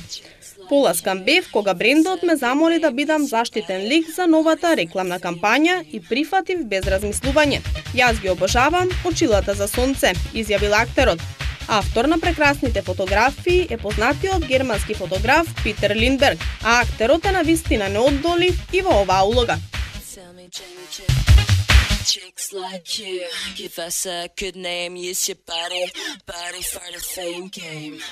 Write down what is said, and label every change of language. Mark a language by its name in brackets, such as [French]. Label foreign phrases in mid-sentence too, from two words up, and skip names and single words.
[Macedonian] Поласкан бев кога брендот ме замоли да бидам заштитен лик за новата рекламна кампања и прифатив без размислување. Јас ги обожавам очилата за сонце, изјавил актерот. Автор на прекрасните фотографии е познатиот германски фотограф Питер Линдберг, а актерот е навистина неодолив и во оваа улога. [English] Chicks like you, give us a good name, use your body for the fame game.